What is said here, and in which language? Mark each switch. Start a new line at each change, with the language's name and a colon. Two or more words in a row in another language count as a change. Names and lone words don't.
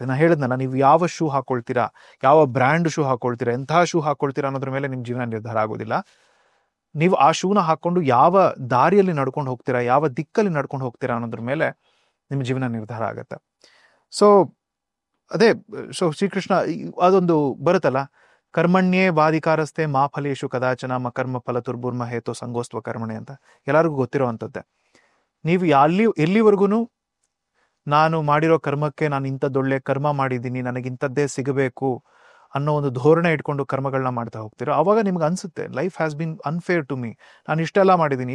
Kannada: ನಾನು ಹೇಳಿದ್ನಲ್ಲ, ನೀವು ಯಾವ ಶೂ ಹಾಕೊಳ್ತೀರಾ, ಯಾವ ಬ್ರ್ಯಾಂಡ್ ಶೂ ಹಾಕೊಳ್ತೀರಾ, ಎಂತಹ ಶೂ ಹಾಕೊಳ್ತೀರಾ ಅನ್ನೋದ್ರ ಮೇಲೆ ನಿಮ್ಮ ಜೀವನ ನಿರ್ಧಾರ ಆಗೋದಿಲ್ಲ. ನೀವು ಆ ಶೂನ ಹಾಕೊಂಡು ಯಾವ ದಾರಿಯಲ್ಲಿ ನಡ್ಕೊಂಡು ಹೋಗ್ತೀರಾ, ಯಾವ ದಿಕ್ಕಲ್ಲಿ ನಡ್ಕೊಂಡು ಹೋಗ್ತೀರಾ ಅನ್ನೋದ್ರ ಮೇಲೆ ನಿಮ್ಮ ಜೀವನ ನಿರ್ಧಾರ ಆಗುತ್ತೆ. ಸೊ ಶ್ರೀಕೃಷ್ಣ ಅದೊಂದು ಬರುತ್ತಲ್ಲ,
Sanskrit: ಕರ್ಮಣ್ಯೇ ವಾದಿಕಾರಸ್ತೆ ಮಾ ಫಲೇಶು ಕದಾಚನ ಕರ್ಮ ಫಲ ತುರ್ಬುರ್ಮ ಹೇತೋ ಸಂಗೋಸ್ತ್ವ ಕರ್ಮಣೆ
Kannada: ಅಂತ ಎಲ್ಲರಿಗೂ ಗೊತ್ತಿರೋವಂಥದ್ದೇ. ನೀವು ಎಲ್ಲಿವರೆಗೂ ನಾನು ಮಾಡಿರೋ ಕರ್ಮಕ್ಕೆ ನಾನು ಇಂಥದ್ದೊಳ್ಳೆ ಕರ್ಮ ಮಾಡಿದ್ದೀನಿ, ನನಗಿಂಥದ್ದೇ ಸಿಗಬೇಕು ಅನ್ನೋ ಒಂದು ಧೋರಣೆ ಇಟ್ಕೊಂಡು ಕರ್ಮಗಳನ್ನ ಮಾಡ್ತಾ ಹೋಗ್ತೀರೋ, ಅವಾಗ ನಿಮ್ಗೆ ಅನ್ಸುತ್ತೆ
English: life has been unfair to me,
Kannada: ನಾನು ಇಷ್ಟೆಲ್ಲ ಮಾಡಿದ್ದೀನಿ.